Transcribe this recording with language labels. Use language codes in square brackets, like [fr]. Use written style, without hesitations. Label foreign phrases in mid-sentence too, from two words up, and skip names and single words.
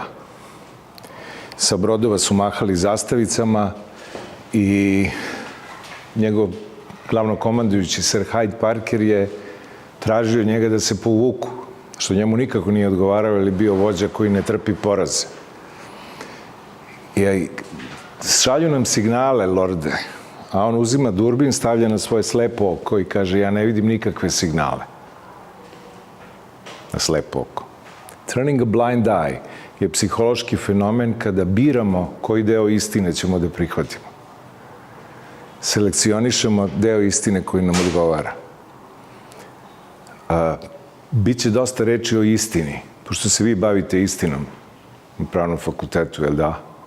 [sr] Sa brodova su mahali zastavicama i njegov glavnokomandujući Sir Hyde Parker je tražio njega da se povuku, što njemu nikako nije odgovarao, jer je bio vođa koji ne trpi poraze. I šalju nam signale, lorde, a on uzima durbin, stavlja na svoje slepo oko i kaže, ja ne vidim nikakve signale. Na slepo oko. [en] Turning a blind eye [sr] je psihološki fenomen kada biramo koji deo istine ćemo da prihvatimo. Selekcionišemo deo istine koji nam odgovara. Biće dosta reči o istini, pošto se vi bavite istinom na pravnom fakultetu, jel da?